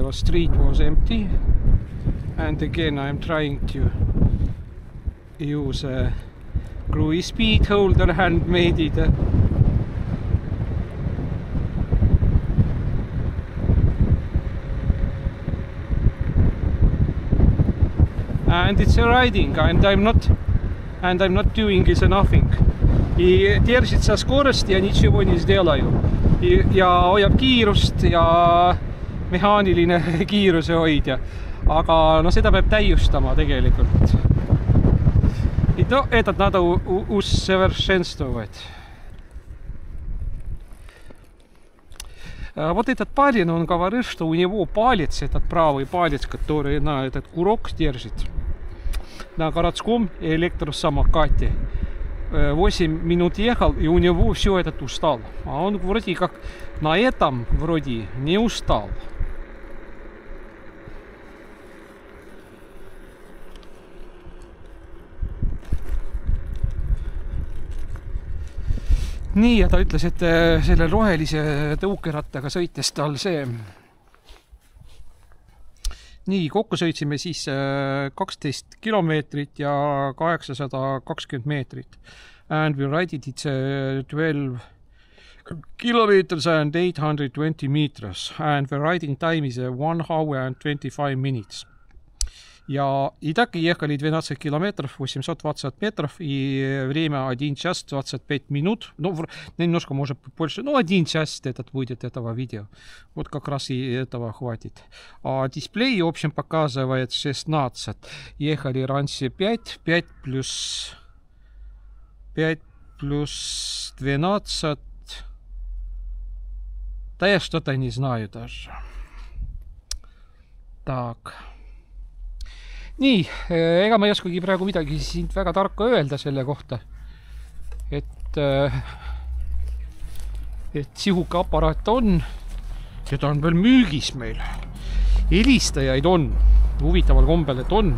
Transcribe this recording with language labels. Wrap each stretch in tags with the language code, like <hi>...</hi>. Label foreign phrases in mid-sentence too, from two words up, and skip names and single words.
<en>The street was empty, and again I'm trying to use a cruise speed holder, handmade it. And it's riding, and I'm not doing is nothing.</en> <ru>И держит со скорости, я ничего не сделаю.</ru> <et>Ja hoiab kiirust ja mehaaniline kiiruse hoidja. Aga no seda peab täiustama tegelikult.</et> <ru>И то этот надо усовершенствовать. Вот этот парень, он говорит, что у него палец, этот правый палец, который на этот курок держит, на городском электросамокате. 8 минут ехал, и у него все этот устал. А он вроде как на этом вроде не устал.</ru> <et>Nii, ja ta ütles, et selle rohelise tõukerattaga sõites tal see... Nii, kokku sõitsime siis 12 kilomeetrit ja 820 meetrit.</et> <en>And we ride it, it's 12 kilometers and 820 meters. And the riding time is 1 hour and 25 minutes.</en> <ru>Ja и так ехали 12 километров, 820 метров, и время 1 час 25 минут. Ну, немножко, может, больше. Ну, 1 час этот будет этого видео. Вот как раз и этого хватит. А дисплей, в общем, показывает 16. Ехали раньше 5, 5 плюс 12. Да я что-то не знаю даже. Так.</ru> <et>Nii, ega ma ei oskagi praegu midagi siin väga tarka öelda selle kohta, et sihuke aparaat on ja ta on veel müügis meil. Helistajaid on, huvitaval kombel, et on.</et>